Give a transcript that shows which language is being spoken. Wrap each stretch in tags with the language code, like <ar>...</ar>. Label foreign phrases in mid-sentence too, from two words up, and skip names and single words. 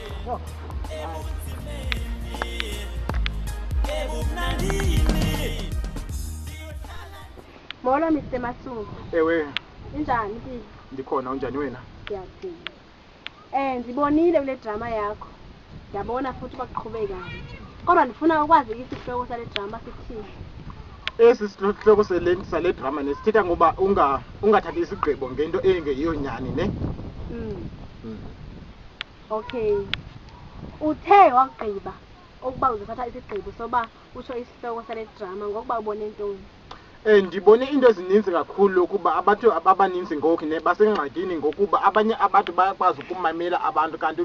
<xh>Molo Mr. Masuku. Ewe, Injani impilo? ndikhona unjani wena?</xh> <zu>Ngiyaphila.</zu> <xh>Ndibonile kule drama yakho.</xh> <zu>Ngiyabona futhi kwaqhubeka.</zu> <xh>Kodwa ndifuna ukwazi isihloko sale drama sithini. Esi sihloko sale drama nesithetha ngoba ungathathi isigqibo ngento engeyiyo nyani ne? Okay. Uthe wagqiba ukuba uzothatha isigqibo soba usho isihloko sale drama ngokuba ubone ntoni? Ndibone into ezininzi kakhulu ukuba abantu abaninzi ngoku ne basengxakini ngokuba abanye abantu bayakwazi ukumamela abantu kanti</xh>